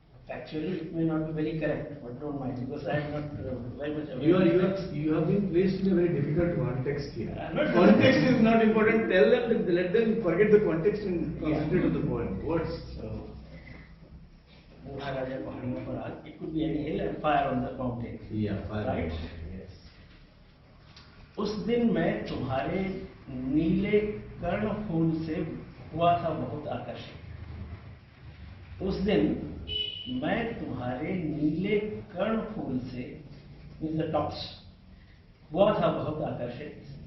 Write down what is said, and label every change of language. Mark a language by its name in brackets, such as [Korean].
[English] Actually, it may not be very correct, but don't mind because I am not very much aware. You have been placed in a very difficult context here. Not Context is not important. Tell them, let them forget the context and concentrate on the point. Words. [Hindi] So, बूढ़ा राजा पहाड़ियों पर आग. [English] It could be any hill and fire on the mountain. Yeah, fire. Right? Yes. [Hindi] उस दिन मैं तुम्हारे नीले कर्ण फूल से हुआ था बहुत आकर्षित. उस दिन मैं तुम्हारे नीले कर्ण फूल से [English] with the tops [Hindi] हुआ था बहुत आकर्षित.